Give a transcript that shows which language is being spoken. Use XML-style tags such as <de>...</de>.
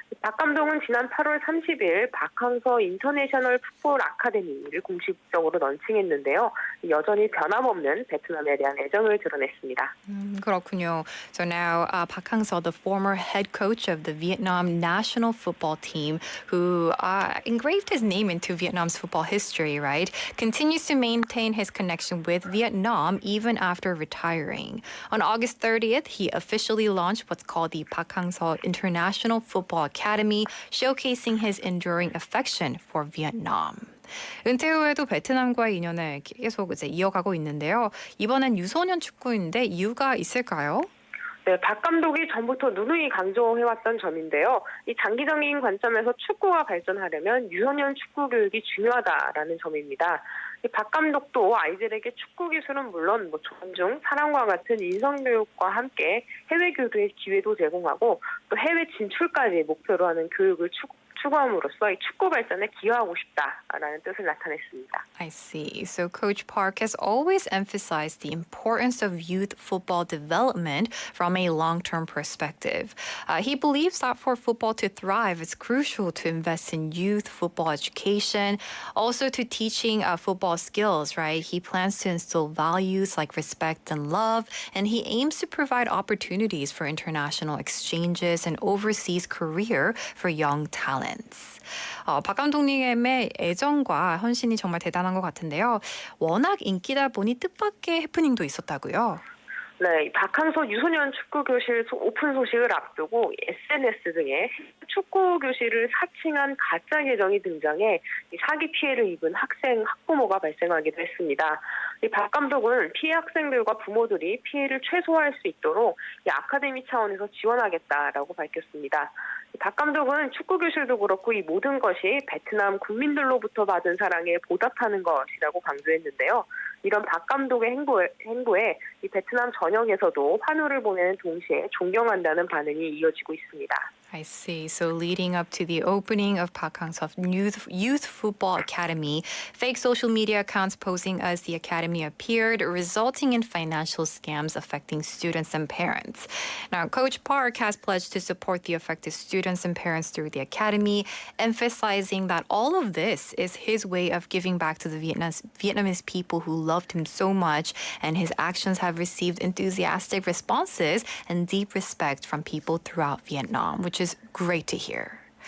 <ko>박 감독은 지난 8월 30일 박항서 인터내셔널 풋볼 아카데미를 공식적으로 런칭했는데요. 여전히 변함없는 베트남에 대한 애정을 드러냈습니다. 그렇군요.</ko> <en>So now Park Hang-seo, the former head coach of the Vietnam national football team, who engraved his name into Vietnam's football history, right, continues to maintain his connection with Vietnam even after retiring. On August 30th, he officially launched what's called the Park Hang-seo International Football Academy, showcasing his enduring affection for Vietnam.</en> <ko>은퇴 후에도 베트남과의 인연을 계속 이제 이어가고 있는데요. 이번엔 유소년 축구인데 이유가 있을까요? 네, 박 감독이 전부터 누누이 강조해왔던 점인데요. 이 장기적인 관점에서 축구가 발전하려면 유소년 축구 교육이 중요하다라는 점입니다. 박 감독도 아이들에게 축구 기술은 물론 존중, 사랑과 같은 인성 교육과 함께 해외 교류의 기회도 제공하고 또 해외 진출까지 목표로 하는 교육을 추구함으로써 이 축구 발전에 기여하고 싶다라는 뜻을 나타냈습니다.</ko> <en>I see. So Coach Park has always emphasized the importance of youth football development from a long-term perspective. He believes that for football to thrive, it's crucial to invest in youth football education, also to teaching football skills, right? He plans to instill values like respect and love, and he aims to provide opportunities for international exchanges and overseas career for young talent.</en> <ko>박 감독님의 애정과 헌신이 정말 대단한 것 같은데요. 워낙 인기다 보니 뜻밖의 해프닝도 있었다고요. 네, 박항서 유소년 축구 교실 오픈 소식을 앞두고 SNS 등에 축구 교실을 사칭한 가짜 계정이 등장해 사기 피해를 입은 학부모가 발생하기도 했습니다. 박 감독은 피해 학생들과 부모들이 피해를 최소화할 수 있도록 이 아카데미 차원에서 지원하겠다라고 밝혔습니다. 박 감독은 축구 교실도 그렇고 이 모든 것이 베트남 국민들로부터 받은 사랑에 보답하는 것이라고 강조했는데요. 이런 박 감독의 행보에 이 베트남 전역에서도 환호를 보내는 동시에 존경한다는 반응이 이어지고 있습니다.</ko> <en>I see. So leading up to the opening of Park Hang-seo's Youth Football Academy, fake social media accounts posing as the academy appeared, resulting in financial scams affecting students and parents. Now, Coach Park has pledged to support the affected students and parents through the academy, emphasizing that all of this is his way of giving back to the Vietnamese people who loved him so much, and his actions have received enthusiastic responses and deep respect from people throughout Vietnam, which is great to hear.</en>